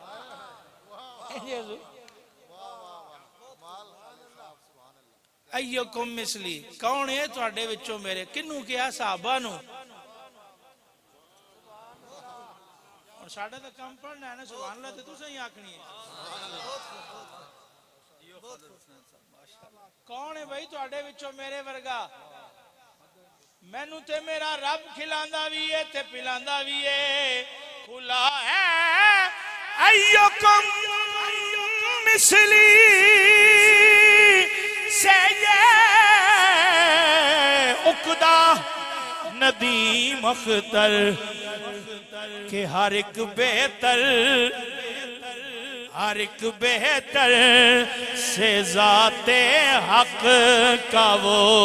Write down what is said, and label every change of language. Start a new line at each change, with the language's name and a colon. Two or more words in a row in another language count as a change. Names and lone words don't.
Arabic: ایوکم مثلی
Punjabi: کون ہے تواڈے وچوں میرے، کنوں کیا؟ صحابہ نو۔ اور ساڈا تے کم پڑھنا ہے نا،
Arabic: سبحان اللہ
Punjabi: تے تساں ہی آکھنی ہے۔ کون ہے بھائی تواڈے وچوں میرے ورگا؟ مینوں تے میرا رب کھلاندا بھی ہے تے پلاندا بھی ہے۔
Urdu: کھلا ہے
Arabic: ایوکم مثلی
Urdu: سے یہ عقدہ ندیم اختر کہ ہر ایک بہتر، ہر ایک بہتر سے ذات حق کا وہ